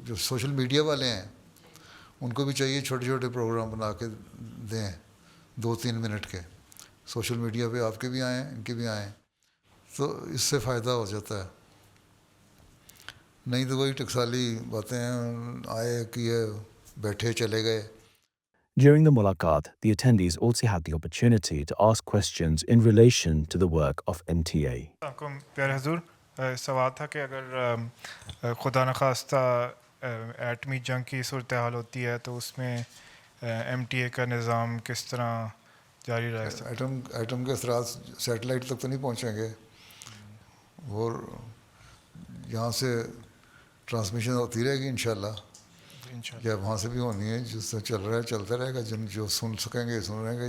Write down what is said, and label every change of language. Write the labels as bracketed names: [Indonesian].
[Urdu] جو social media والے ہیں ان کو بھی چاہیے چھوٹے چھوٹے پروگرام بنا کے دیں 2-3 منٹ کے, سوشل میڈیا پہ آپ کے بھی آئیں ان کے بھی آئیں, تو اس سے فائدہ ہو جاتا ہے. نہیں تو وہی ٹکسالی باتیں ہیں, آئے کیے بیٹھے چلے گئے. [English] During the mulaqat, the attendees also had the opportunity to ask questions in relation to the work of MTA. [Urdu] پیارے حضور, سوال تھا کہ اگر خدا نخواستہ ایٹمی جنگ کی صورتحال ہوتی ہے تو اس میں MTA کا نظام کس طرح جاری رہ سکتا ہے؟ ایٹم کے اثرات سیٹلائٹ تک تو نہیں پہنچیں گے, اور یہاں سے ٹرانسمیشن ہوتی رہے گی انشاءاللہ, یا وہاں سے بھی ہونی ہے, جس سے چل رہا ہے چلتا رہے گا, جو سن سکیں گے سن رہیں گے.